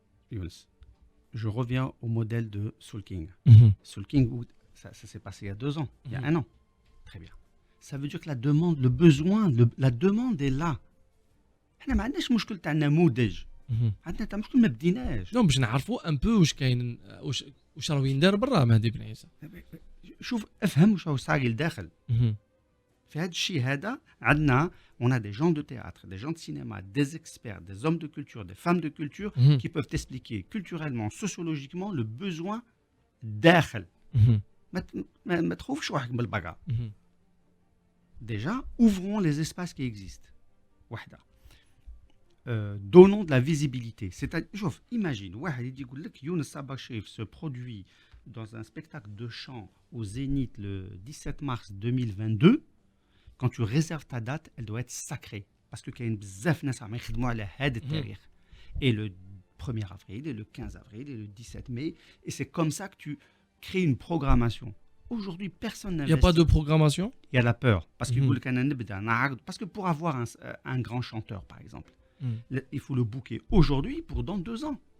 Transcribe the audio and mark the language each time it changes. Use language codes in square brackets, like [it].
[fr] Younes, je reviens au modèle de Soul King. Mhm. Soul King, ça s'est passé il y a 2 ans, il y a 1 an. Très bien. Ça veut dire que la demande, le besoin, la demande est là. [ar] احنا ما عندناش مشكل تاع نموذج، عندنا تاع مشكل ما بديناش. نو باش نعرفوا ان بو واش كاين، واش راه يندار برا مهدي بن عيسى. شوف افهم واش راهو صاير لداخل. في هذا الشيء هذا عندنا [fr] on a des gens de théâtre, des gens de cinéma, des experts, des hommes de culture, des femmes de culture qui peuvent expliquer culturellement, sociologiquement le besoin [ar] داخل. ما تخوفش روحك بالبقى. [fr] Déjà, ouvrons les espaces qui existent. [ar] واحدة. [fr] Donnons de la visibilité. C'est-à-dire, imagine, [ar] واحد يقول لك [fr] يونس صابر شريف se produit dans un spectacle de chant au Zénith le 17 mars 2022. Quand tu réserves ta date, elle doit être sacrée. Parce que [ar] كاين بزاف ناس عم يخدموا على هذا التاريخ. [fr] Et le 1er avril, et le 15 avril, et le 17 mai. Et c'est comme ça que tu crées une programmation. Aujourd'hui, personne n'investit. Il n'y a pas de programmation? Il y a la peur. Parce que pour avoir un grand chanteur, par exemple, il faut le booker aujourd'hui pour dans 2 ans.